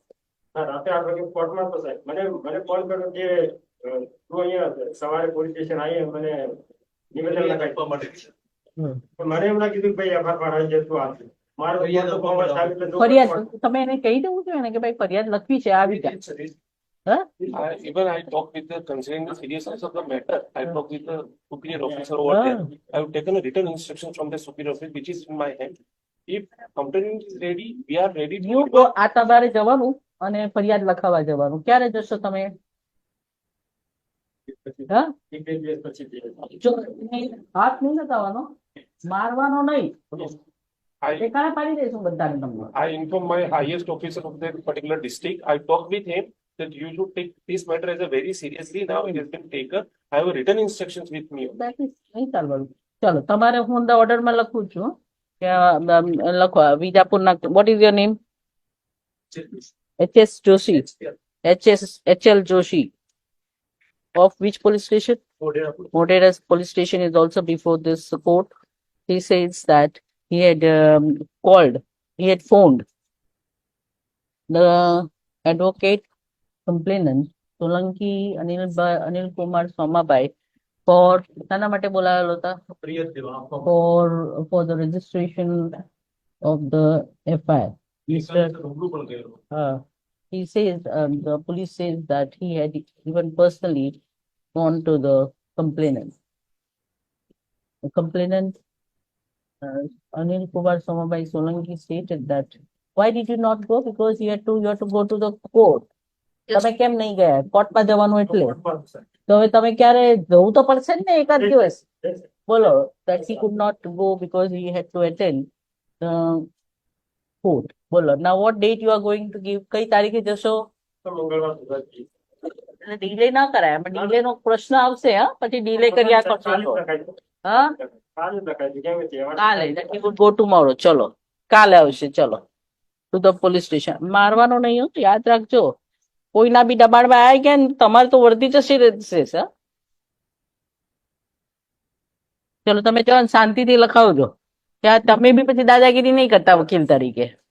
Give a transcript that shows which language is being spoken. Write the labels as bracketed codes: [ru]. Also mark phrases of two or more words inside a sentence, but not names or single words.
[gu] હા, રાત્રે 8 વાગે કોર્ટમાં તો સાહેબ મને કોલ કર્યો કે તું અહીંયા સવારે પોલીસ સ્ટેશન આવી મને નિવેદન લખાવી માટે. મને એમ ના કીધું કે ભાઈ FIR પડાવી દે તું આપે. મારો તો કોમર્સ આવી એટલે જો ફરિયાદ તમે એને કહી દેવું જોઈએ ને કે ભાઈ ફરિયાદ લખવી છે, આવી જાય. હા, [en] Even I talked with the, considering the seriousness of the matter, I talked with the superior officer over there. I have taken a written instruction from the superior officer, which is in my hand. If complaint is ready, we are ready You to. go, [gu] આ તમારે જવાનું અને ફરિયાદ લખાવા જવાનું. ક્યારે જશો તમે? હા, એક બે દિવસ પછી જઈએ. જો હાથ નહીં લગાવવાનો, મારવાનો નહીં. [en] I, [gu] ઠેકાણે પાડી દઈશું બધાને તમને. [en] I informed my highest officer of that particular district. I talked with him that you should take this matter as a very seriously. Now it has been taken. I have written instructions with me. That is [gu] નહીં ચાલવાનું. ચલો, તમારે હું ઓર્ડરમાં લખું છું કે લખો વિજાપુરના. [en] What is your name? HS Joshi. HL Joshi. Of which police station? Modera police station is also before this court. He says that he had phoned the advocate complainant Solanki Anil Kumar Somabai for [gu] શાના માટે બોલાવેલો હતા? [en] For the registration of the FIR. He says the police says that he had even personally gone to the complainant. The complainant Anil Kumar Somabai Solanki stated that why did you not go? Because you had to go to the court. [gu] તમે કેમ નહીં ગયા? કોર્ટમાં જવાનું એટલે તો હવે તમે ક્યારે જવું તો પડશે ને એકાદ દિવસ. [en] બોલો that he could not go because he had to attend the court. બોલો now what date you are going to give? [gu] કઈ તારીખે જશો? મંગળવાર સુધી. ડીલે ના કરાય આમાં ડીલે નો પ્રશ્ન આવશે હા પછી ડીલે કર્યા કરશો કાલે તો. લખાય છે. હા કાલે લખાય છે. કેમ છે? કાલે [en] go tomorrow [gu] ચલો કાલે આવશે ચલો [en] to the police station [gu] મારવાનો નહીં હો યાદ રાખજો કોઈના બી દબાણમાં આવી ગયા ને તમારે તો વર્દી જશે રહેશે સર ચલો તમે જાઓ ને શાંતિથી લખાવજો ત્યાં તમે બી પછી દાદાગીરી નહીં કરતા વકીલ તરીકે